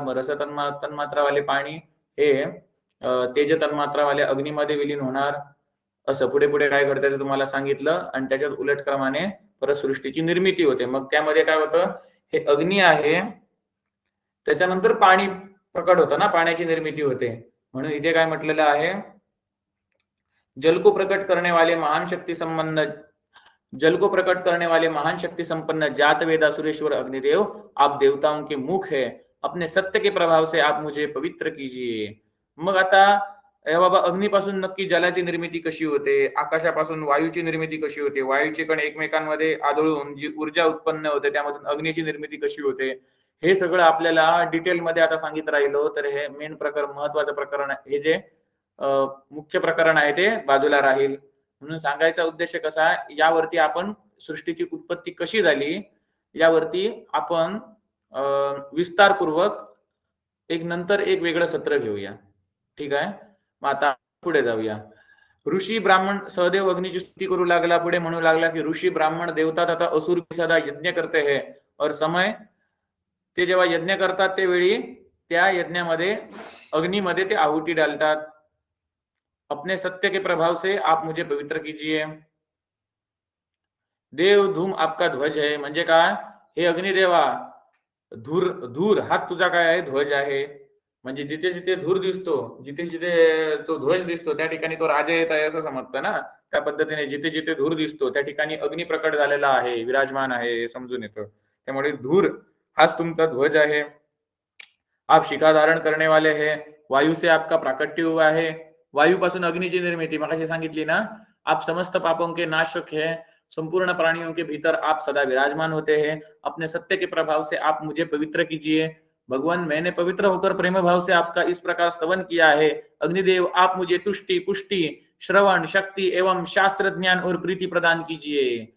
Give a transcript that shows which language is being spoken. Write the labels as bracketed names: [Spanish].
[Marathi] मग रस तन्मात्रावाले पाणी हे तेज तन्मात्रावाल्या अग्नीमध्ये विलीन होणार. असं पुढे पुढे काय घडतं ते तुम्हाला सांगितलं आणि त्याच्यात उलट क्रमाने परत सृष्टीची निर्मिती होते. मग त्यामध्ये काय होतं, हे अग्नी आहे त्याच्यानंतर पाणी प्रकट होतं ना, पाण्याची निर्मिती होते. म्हणून इथे काय म्हटलेलं आहे, [Hindi] जल को प्रकट करने वाले महान शक्ति संपन्न जल को प्रकट करने वाले महान शक्ति संपन्न जात वेदा सुरेश्वर अग्निदेव, आप देवताओं के मुख है, अपने सत्य के प्रभाव से आप मुझे पवित्र कीजिए. [Marathi] मग आता बाबा अग्नीपासून नक्की जलाची निर्मिती कशी होते, आकाशापासून वायूची निर्मिती कशी होते, वायूचे कण एकमेकांमध्ये आदळून जी ऊर्जा उत्पन्न होते त्यामधून अग्नीची निर्मिती कशी होते, हे सगळं आपल्याला डिटेलमध्ये आता सांगित राहिलो तर हे मेन प्रकरण, महत्वाचं प्रकरण, हे जे मुख्य प्रकरण आहे ते बाजूला राहील. म्हणून सांगायचा उद्देश कसा, यावरती आपण सृष्टीची उत्पत्ती कशी झाली यावरती आपण विस्तारपूर्वक नंतर एक वेगळं सत्र घेऊया. ठीक आहे. मग आता पुढे जाऊया. [Hindi] ऋषी ब्राह्मण सहदेव अग्नीची स्तुती करू लागला, पुढे म्हणू लागला की ऋषी ब्राह्मण देवता तथा असुर भी सदा यज्ञ करते हैं और [Marathi] समय ते जेव्हा यज्ञ करतात त्यावेळी त्या यज्ञामध्ये अग्नीमध्ये ते आहुती डालतात. [Hindi] अपने सत्य के प्रभाव से आप मुझे पवित्र कीजिए. देव धूम आपका ध्वज है. [Marathi] म्हणजे काय, हे अग्निदेवा, धूर हा तुझा काय आहे, ध्वज आहे. म्हणजे जिथे जिथे धूर दिसतो, जिथे जिथे तो ध्वज दिसतो त्या ठिकाणी तो राजा येत आहे असं समजतं ना. त्या पद्धतीने जिथे जिथे धूर दिसतो त्या ठिकाणी अग्नी प्रकट झालेला आहे, विराजमान आहे, समजून येतं. त्यामुळे धूर हाच तुमचा ध्वज आहे. [Hindi] आप शिखा धारण करने वाले है, वायू से आपका प्राकट्य हुआ है. [Marathi] वायूपासून अग्नीची निर्मिती मगाशी सांगितली ना. [Hindi] आप समस्त पापों के नाशक है, संपूर्ण प्राणियों के भीतर आप सदा विराजमान होते हैं. अपने सत्य के प्रभाव से आप मुझे पवित्र कीजिए. भगवान, मैंने पवित्र होकर प्रेम भाव से आपका इस प्रकार स्तवन किया है. अग्निदेव, आप मुझे तुष्टि, पुष्टि, श्रवण शक्ति एवं शास्त्र ज्ञान और प्रीति प्रदान कीजिए.